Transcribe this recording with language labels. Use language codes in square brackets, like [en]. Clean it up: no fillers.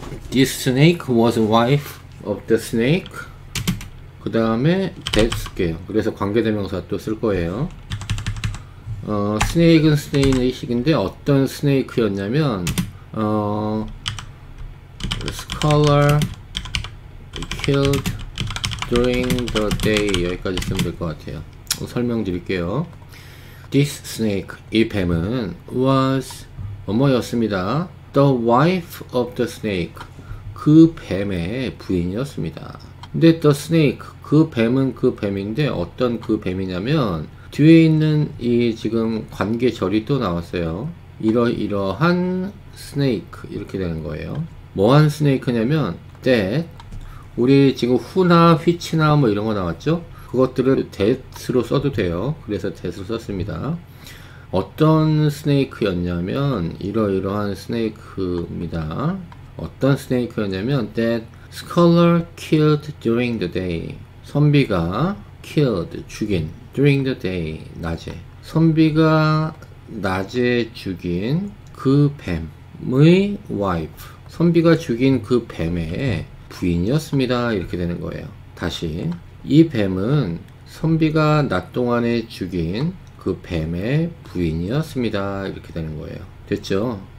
[en] This snake was wife of the snake. [ko] 그 다음에 that 쓸게요. 그래서 관계대명사 또 쓸 거예요. 스네이크는 스네이크인데 어떤 스네이크였냐면 [en] scholar killed during the day. [ko] 여기까지 쓰면 될 것 같아요. 설명드릴게요. This snake, 이 뱀은 was 뭐뭐였습니다. [en] The wife of the snake, [ko] 그 뱀의 부인이었습니다. 근데 the snake, 그 뱀은 그 뱀인데 어떤 그 뱀이냐면 뒤에 있는 이 지금 관계절이 또 나왔어요. 이러이러한 snake 이렇게 되는 거예요. 뭐한 스네이크냐면 that, 우리 지금 who나 which나 뭐 이런 거 나왔죠? 그것들을 that으로 써도 돼요. 그래서 that으로 썼습니다. 어떤 스네이크였냐면 이러이러한 스네이크입니다. 어떤 스네이크였냐면 [en] that scholar killed during the day. [ko] 선비가 killed, 죽인, during the day, 낮에. 선비가 낮에 죽인 그 뱀의 wife. 선비가 죽인 그 뱀의 부인이었습니다. 이렇게 되는 거예요. 다시, 이 뱀은 선비가 낮 동안에 죽인 그 뱀의 부인이었습니다. 이렇게 되는 거예요. 됐죠?